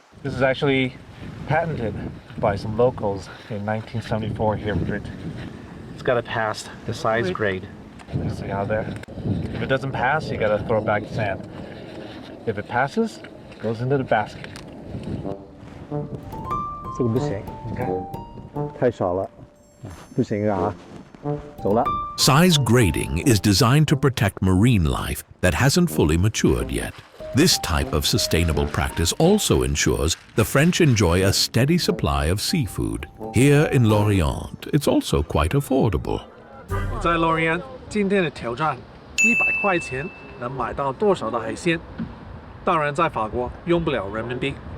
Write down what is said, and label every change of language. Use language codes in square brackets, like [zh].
[en] This is actually patented by some locals in 1974 here in Brittany. It's got to pass the size grade. See how there? If it doesn't pass, you got to throw it back to sand. If it passes, it goes into the basket. [zh] 这个不行，你看，太少了，不行啊，走了。 [en] Size grading is designed to protect marine life that hasn't fully matured yet. This type of sustainable practice also ensures the French enjoy a steady supply of seafood. Here in Lorient, it's also quite affordable. [zh] 在 Lorient 今天的挑战，100块钱能买到多少的海鲜？当然，在法国用不了人民币。